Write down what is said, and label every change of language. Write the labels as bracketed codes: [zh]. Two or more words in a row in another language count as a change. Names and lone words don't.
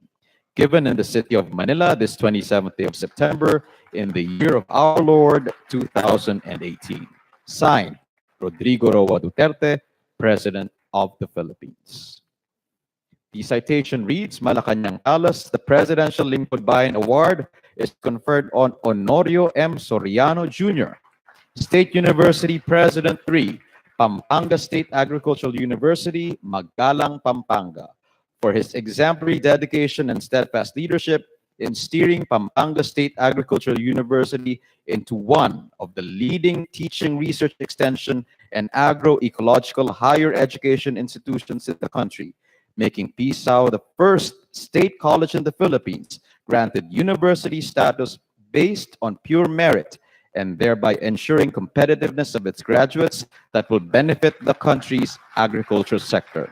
[en] Given in the city of Manila this 27th day of September in the year of our Lord 2018. Signed, Rodrigo Roa Duterte, President of the Philippines. The citation reads, Malacanang Palace, the Presidential Lingkod Bayan Award is conferred on Honorio M. Soriano Jr., State University President 3, Pampanga State Agricultural University, Magalang, Pampanga, for his exemplary dedication and steadfast leadership in steering Pampanga State Agricultural University into one of the leading teaching, research, extension, and agroecological higher education institutions in the country, making PSAO the first state college in the Philippines granted university status based on pure merit and thereby ensuring competitiveness of its graduates that will benefit the country's agriculture sector.